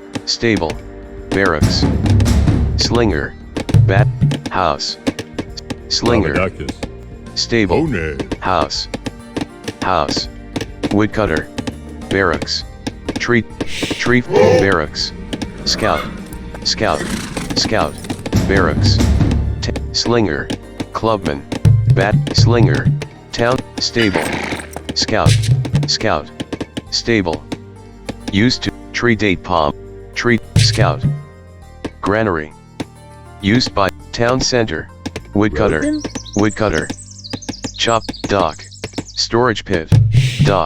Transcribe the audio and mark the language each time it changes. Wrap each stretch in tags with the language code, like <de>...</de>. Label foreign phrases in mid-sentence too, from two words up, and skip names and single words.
<en>Stable. Barracks. Slinger. Bat. House. Slinger. Lavadakis. Stable. One. House. House. Woodcutter. Barracks. Tree. Barracks. Scout. Scout. Scout. Barracks. Slinger. Clubman. Bat. Slinger. Town. Stable. Scout. Scout. Stable. Used to. Tree date palm. Tree. Scout. Granary. Used by. Town center. Woodcutter. Woodcutter. Chop. Dock. Storage pit. Dock.</en>